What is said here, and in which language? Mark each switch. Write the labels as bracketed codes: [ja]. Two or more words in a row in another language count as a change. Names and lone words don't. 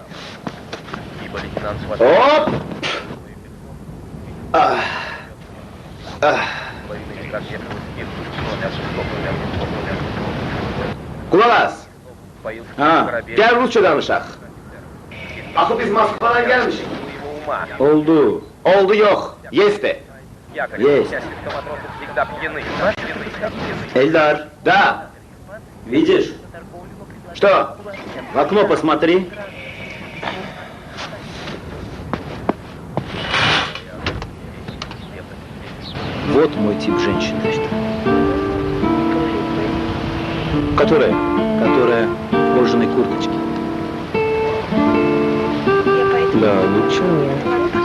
[az] Hop! Kulak as. Ha, Gel Rusça danışaq. Axı biz Moskvadan gelmişik. oldu. Oldu yok. Yes de. [ru] Есть. Эльдар, Да. видишь? Что? В окно посмотри. Вот мой тип женщины. Которая? Которая в кожаной курточке. Да, ничего.